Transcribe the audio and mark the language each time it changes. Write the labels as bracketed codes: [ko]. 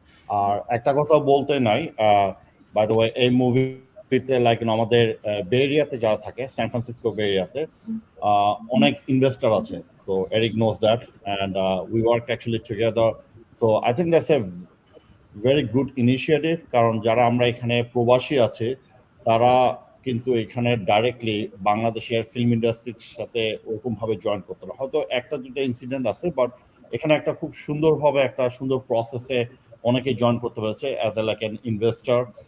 [bn] আর একটা কথা বলতে নাই, বাই দ্য ওয়ে, এই মুভিতে আমাদের বে এরিয়াতে যারা থাকে, সান ফ্রান্সিসকো বে এরিয়াতে অনেক ইনভেস্টর আছে। [en] So Eric knows that, and we worked actually together. So I think that's a very good initiative, [bn] কারণ যারা আমরা এখানে প্রবাসী আছে তারা কিন্তু এখানে ডাইরেক্টলি বাংলাদেশের ফিল্ম ইন্ডাস্ট্রির সাথে ওরকম ভাবে জয়েন করতে না। হয়তো একটা দুটো ইনসিডেন্ট আছে, বাট এখানে একটা খুব সুন্দরভাবে একটা সুন্দর প্রসেসে অনেকে জয়েন করতে পেরেছে অ্যাজ এ অ্যান ইনভেস্টর।